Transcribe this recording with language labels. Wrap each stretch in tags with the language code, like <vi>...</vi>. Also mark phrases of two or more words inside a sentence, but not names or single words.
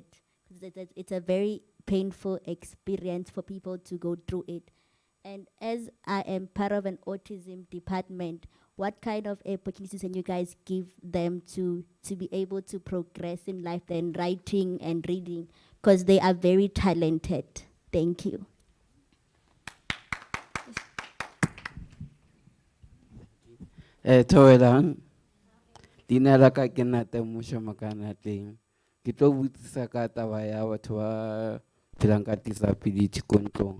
<en>'Cause it's a very painful experience for people to go through it. And as I am part of an autism department, what kind of opportunities can you guys give them to be able to progress in life and writing and reading? Because they are very talented. Thank you.</en> <st>Thowelang, leina la ka ke Natemoša Makanatleng. Ke tlo botsisa ka taba ya batho ba phelang ka disability ko ntlong.</st>